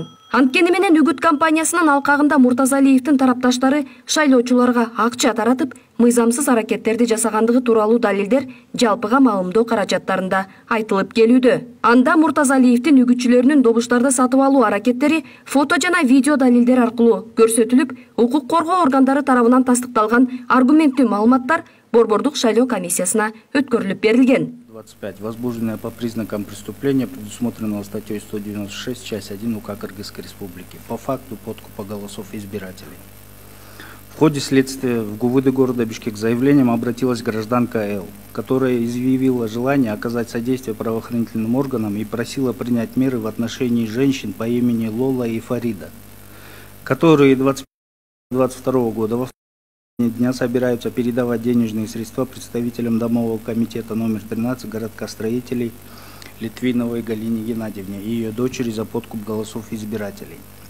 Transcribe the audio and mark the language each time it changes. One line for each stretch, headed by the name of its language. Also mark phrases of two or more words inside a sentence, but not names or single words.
Kyrgyz: Анткени менен үгүт компаниясынын алкагында Муртазалиевдин тарапташтары шайлоочуларга акча таратып, мыйзамсыз аракеттерди жасагандыгы тууралуу далилдер жалпыга маалымдоо каражаттарында айтылып келүүдө. Анда Муртазалиевдин үгүтчүлөрүнүн добуштарды сатып алуу аракеттери фото жана видео далилдер аркылуу көрсөтүлүп, укук коргоо органдары тарабынан тастыкталган аргументтүү маалыматтар Борбордук шайлоо комиссиясына өткөрүлүп берилген. 25.
Russian: Возбужденное по признакам преступления, предусмотренного статьей 196, часть 1 УК Кыргызской Республики, по факту подкупа голосов избирателей. В ходе следствия в ГУВД города Бишкек с заявлением обратилась гражданка Л, которая изъявила желание оказать содействие правоохранительным органам и просила принять меры в отношении женщин по имени Лола и Фарида, которые 2022 года во дня собираются передавать денежные средства представителям домового комитета номер 13 городка строителей Литвиновой Галине Геннадьевне и ее дочери за подкуп голосов избирателей.